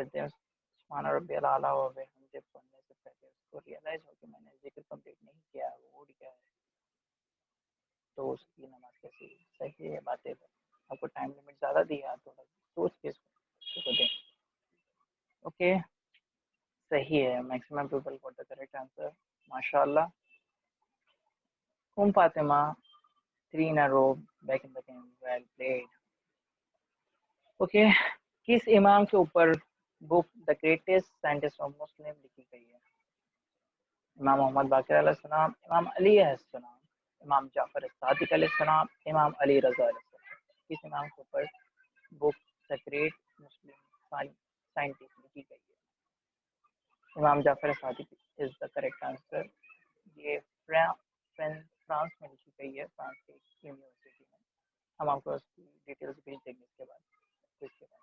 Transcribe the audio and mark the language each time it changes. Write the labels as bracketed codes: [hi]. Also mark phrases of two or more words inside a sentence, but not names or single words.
[hi] सज्जे में [ar] سبحان ربي الأعلى وبحمده [hi] पढ़ने से पहले उसको रियलाइज हो कि मैंने जिक्र कंप्लीट नहीं किया, वो उठ गया है, तो उसकी नमाज कैसी है? सही है, बातिल है। आपको [en] time limit [hi] ज़्यादा दिया, थोड़ा सोच के इसको दें। [en] ओके, [hi] सही है, [en] maximum people got the correct answer, माशाल्लाह। फातिमा 3 in a row, back in the game, well played. ओके, [hi] किस इमाम के ऊपर [en] book the greatest scientist of Muslim [hi] लिखी गई है? इमाम मोहम्मद बाक़िर अलैहिस्सलाम, इमाम अली अलैहिस्सलाम, इमाम जाफर सादिक अलैहिस्सलाम, इमाम अली रज़ा अलैहिस्सलाम। किस इमाम के ऊपर [en] book the great Muslim scientist [hi] लिखी गई है? [en] इमाम जाफर सादिक is the correct answer. [hi] ये फ्रांस में लिखी गई है, फ्रांस की यूनिवर्सिटी में। हम आपको उसकी डिटेल्स भेज देंगे इसके बाद।